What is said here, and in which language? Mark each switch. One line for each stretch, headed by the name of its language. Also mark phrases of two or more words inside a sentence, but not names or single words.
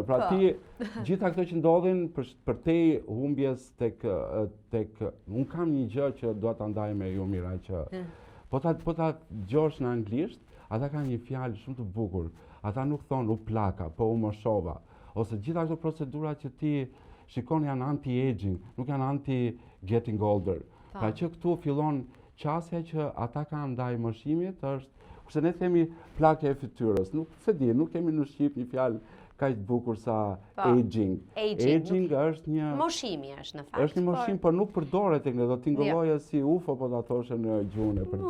Albanian: Pra ti gjitha këto që ndodhin për te humbjes tek unë kam një gjë që dua ta ndaj me ju Mira që po ta dëgjosh në anglisht, ata kanë një fjalë shumë të bukur. Ata nuk thonë u plaka, po u moshova. Ose gjitha këto procedura që ti shikon janë anti-aging, nuk janë
English: anti-getting older.
Albanian: Pra që këtu fillon qasja që ata kanë ndaj moshimit është, kurse ne themi plakja e fytyrës, nuk kemi në shqip një fjalë kaq të bukur sa aging. Aging është një... Moshimi është në fakt. Është një moshim, por nuk përdoret tek ne, do t'ingëlloje si UFO, po ta thoshe në gjuhën e përditshme.